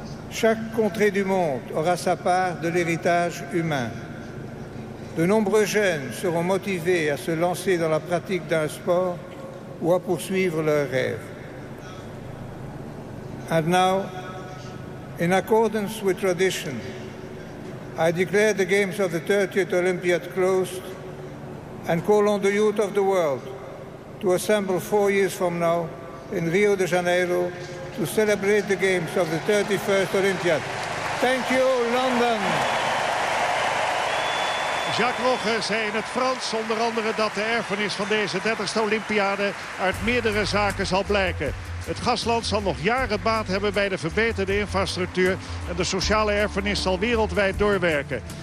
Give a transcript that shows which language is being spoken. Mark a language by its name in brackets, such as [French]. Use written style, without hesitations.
[French] Chaque contrée du monde aura sa part de l'héritage humain. De nombreux jeunes seront motivés à se lancer dans la pratique d'un sport ou à poursuivre leurs rêves. [English] And now, in accordance with tradition, I declare the Games of the 30th Olympiad closed and call on the youth of the world to assemble 4 years from now in Rio de Janeiro to celebrate the games of the 31st Olympiad. Thank you, London. [Dutch] Jacques Rogge zei in het Frans onder andere dat de erfenis van deze 30ste Olympiade uit meerdere zaken zal blijken. Het gastland zal nog jaren baat hebben bij de verbeterde infrastructuur en de sociale erfenis zal wereldwijd doorwerken.